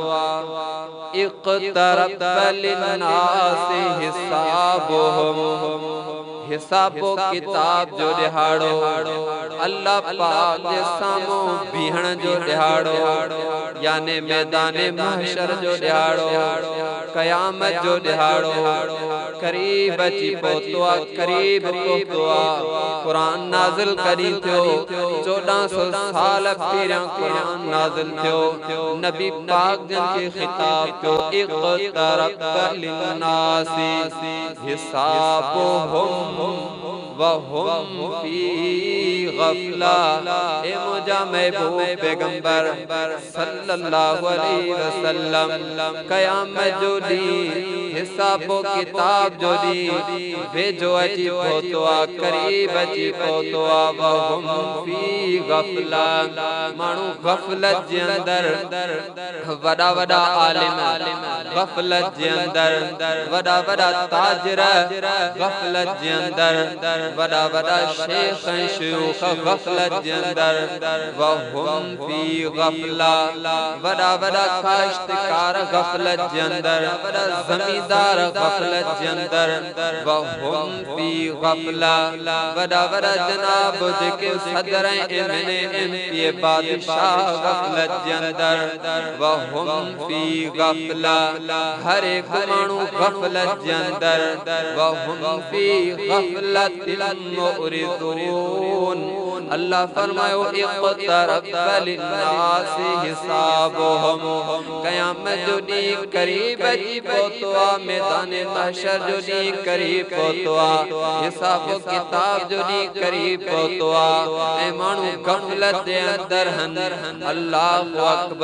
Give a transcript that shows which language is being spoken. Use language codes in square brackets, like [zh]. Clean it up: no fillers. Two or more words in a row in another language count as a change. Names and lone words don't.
[ar] اقترب للناس حسابهم [sd] हिसाबो किताब जो दिहाड़ो अल्लाह पाक जे सामो बीहण जो दिहाड़ो याने मैदान महशर जो दिहाड़ो क़यामत जो दिहाड़ो करीब अची पहुतो आ करीब पहुतो आ। कुरान नाज़िल करी थियो 1400 साल पहिरियां कुरान नाज़िल थियो नबी पाक जन के खिताब थियो [ar] اقترب للناس حسابهم وهم في غفلة. [sd] ए मुझा महबूब पैगंबर [ar] صلى الله عليه وسلم [sd] क़यामत जो ॾींहुं हिसाबो किताब जो ॾींहुं वेझो अची पहुतो आ करीब अची पहुतो आ। [ar] وهم في غفلة [sd] माण्हू गफ़लत जे अंदर वॾा वॾा आलिम गफ़लत जे अंदर वॾा वॾा ताजिर गफ़लत जे अंदर वॾा वॾा शेख ऐं शयूख गफ़लत जे अंदर [ar] وهم في [sd] गफ़ला वॾा वॾा काश्तकार गफ़लत जे अंदर वॾा ज़मींदार गफ़लत जे अंदर [ar] وهم في غفلة [sd] वॾा वॾा जनाब जेके सदर ऐं एमपी बादशाह गफ़लत जे अंदर [ar] وهم في غفلة [sd] हर एक माण्हू गफ़लत जे अंदर [ar] وهم في غفلة معرضون. [sd] अल्लाह फरमायो [ar] اقترب للناس حسابهم [sd] क़यामत जो ॾींहुं करीब अची पहुतो आ मैदान महशर जो ॾींहुं करीब पहुतो आ हिसाब किताब जो ॾींहुं करीब पहुतो आ ऐं माण्हू गफ़लत जे अंदर [ar] الله أكبر.